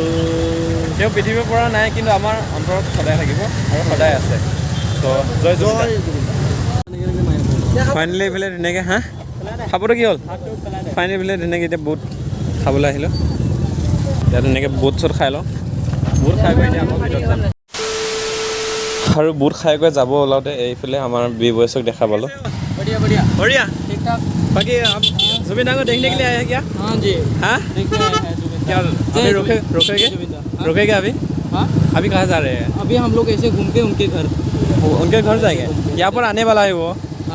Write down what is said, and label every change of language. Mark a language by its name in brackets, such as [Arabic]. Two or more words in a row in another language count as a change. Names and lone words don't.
[Assamese] তেওঁ পৃথিৱীৰ পৰা নাই কিন্তু আমাৰ অন্তৰত সদায় থাকিব আৰু সদায় আছে তো জয় জয় ফাইনেলি এইফালে ধুনীয়াকৈ খাবতো কি হ'ল ফাইনেলি এইফালে ধুনীয়াকৈ এতিয়া বুট খাবলৈ আহিলোঁ এতিয়া ধুনীয়াকৈ বুট চুট খাই লওঁ বুট খাই গৈ এতিয়া আকৌ ভিতৰত যাম আৰু বুট খাই গৈ যাব ওলাওঁতে এইফালে আমাৰ বি বয়সক দেখা পালোঁ बढ़िया [Hindi] ठीक ठाक बाकी आप जुबिन को देखने के लिए आए क्या हाँ जी हाँ देखते हैं जुबिन क्या अभी रुकेगा अभी हाँ अभी कहाँ जा रहे हैं अभी हम लोग ऐसे घूम के उनके घर जाएंगे यहाँ पर आने वाला है वो हाँ